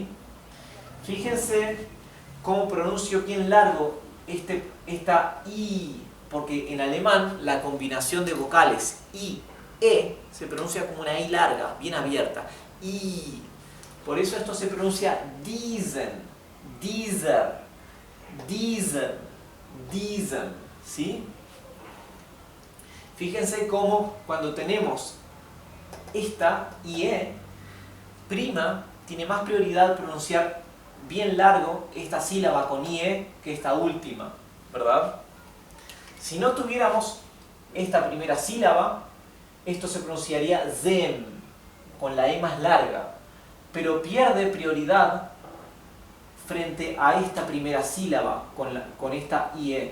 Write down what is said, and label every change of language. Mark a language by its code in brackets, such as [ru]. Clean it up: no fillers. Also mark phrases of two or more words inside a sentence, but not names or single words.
[es] Fíjense cómo pronuncio bien largo esta I, porque en alemán la combinación de vocales I, E se pronuncia como una I larga, bien abierta. I. Por eso esto se pronuncia [de] diesen, dieser, diesen, diesen. [es] ¿Sí? Fíjense cómo cuando tenemos esta IE prima tiene más prioridad pronunciar bien largo esta sílaba con IE que esta última, ¿verdad? Si no tuviéramos esta primera sílaba, esto se pronunciaría ZEM, con la E más larga, pero pierde prioridad frente a esta primera sílaba con esta IE.